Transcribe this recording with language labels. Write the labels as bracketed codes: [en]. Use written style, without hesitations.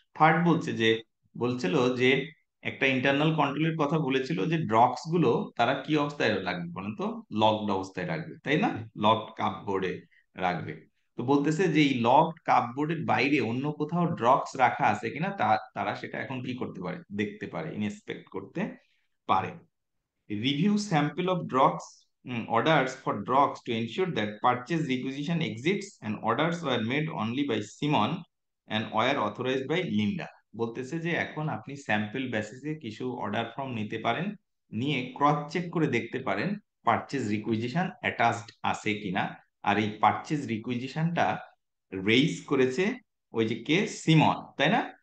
[bn] Third বলছে যে, বলছিল যে একটা ইন্টারনাল কন্ট্রোলের কথা বলেছিল যে ড্রাগস গুলো তারা কি অবস্থায় রাখবে বলেন তো, লকড অবস্থায় রাখবে, তাই না? লকড কাপবোর্ডে রাখবে। তো বলতেছে যে এই লকড কাপবোর্ডের বাইরে অন্য কোথাও ড্রাগস রাখা আছে কিনা তারা সেটা এখন কি করতে পারে, দেখতে পারে, ইন্সপেক্ট করতে পারে। [en] Review sample of drugs orders for drugs to ensure that purchase requisition exists and orders were made only by Simon and were authorized by Linda. [bn] বলতেছে যে এখন আপনি স্যাম্পল বেসিসে কিছু অর্ডার ফর্ম নিতে পারেন, নিয়ে ক্রস চেক করে দেখতে পারেন পারচেজ রিকুইজিশন অ্যাটাচড আছে কিনা। আর এই পারচেজ রিকুইজিশনটা রেইজ করেছে ওই যে কে, সিমন, তাই না?